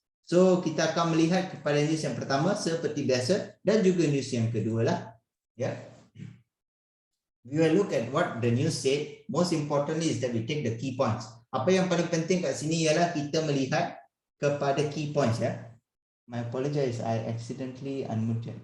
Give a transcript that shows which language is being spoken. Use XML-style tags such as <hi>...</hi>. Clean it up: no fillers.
<ms>So kita akan melihat kepada news yang pertama seperti biasa dan juga news yang kedua lah. Yeah.</ms> <en>We will look at what the news said. Most importantly is that we take the key points.</en> <ms>Apa yang paling penting kat sini ialah kita melihat kepada key points ya.</ms> <en>I apologize, I accidentally unmuted.</en>